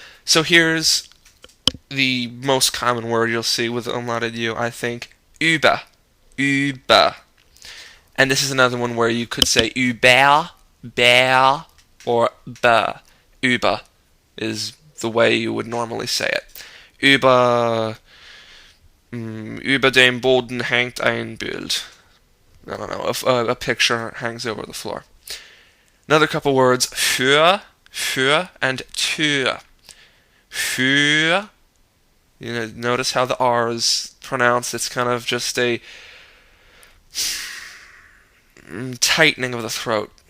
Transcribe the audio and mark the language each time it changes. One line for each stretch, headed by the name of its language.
English: So here's the most common word you'll see with the umlauted U, I think, über, über. And this is another one where you could say über, bear, or ba. Über is the way you would normally say it.
German: Über dem Boden hängt ein Bild.
English: I don't know, a picture hangs over the floor. Another couple words, für, and Tür. Für, notice how the R is pronounced. It's kind of just a tightening of the throat.